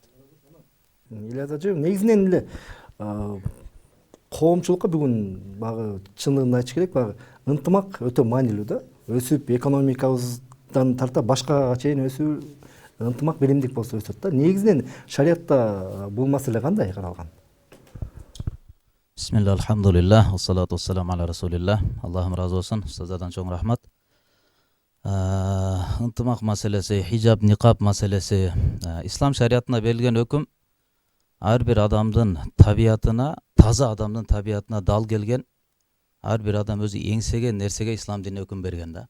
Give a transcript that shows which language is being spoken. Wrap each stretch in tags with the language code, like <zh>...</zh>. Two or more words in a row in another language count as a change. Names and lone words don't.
<ky>Ильяс ажы, негизинен эле коомчулукка бүгүн багы чындыгын айтыш керек, багы ынтымак өтө маанилүү да. Өсүп экономикабыздан тарта башкага чейин өсүү ынтымак биримдик болсо өсөт да. Негизинен шариатта бул маселе кандай каралган?</ky> <ar>بسم الله، الحمد لله، الصلاة والسلام على رسول الله.</ar> <ky>Аллахым разы болсун, устаздардан чоң рахмат. Ынтымак маселеси, хижаб, никаб маселеси, ислам шариатына берилген өкүм ар бир адамдын табиятына, таза адамдын табиятына дал келген, ар бир адам өзү эңсеген нерсеге ислам дини өкүм берген да.</ky>